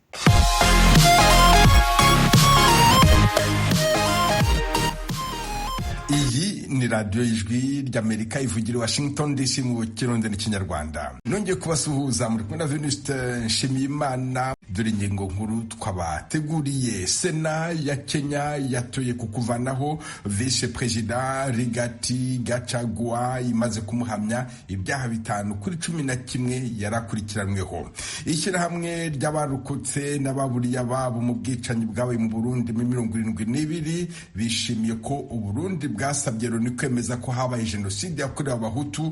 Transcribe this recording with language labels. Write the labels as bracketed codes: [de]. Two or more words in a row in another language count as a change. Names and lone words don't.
[rw] Iyi ni radio y'ijwi ry'Amerika ivugira Washington DC mu kirundi n'ikinyarwanda. Nongeye kubasuhuza muri kumwe na Nshyimiyimana. Dore ingingo nkuru twabateguriye. Sena ya Kenya yatoye kukuvanaho [en] Vice President [rw] Rigathi Gachagua imaze kumuhamya ibyaha 5 kuri 11 yarakurikiranweho. Ishyirahamwe ry'abarokotse n'ababuriye ababo mu bwicanyi bwabaye mu Burundi mu 72 bishimiye ko Uburundi bwasabye Loni kwemeza ko habaye jenoside yakorewe abahutu.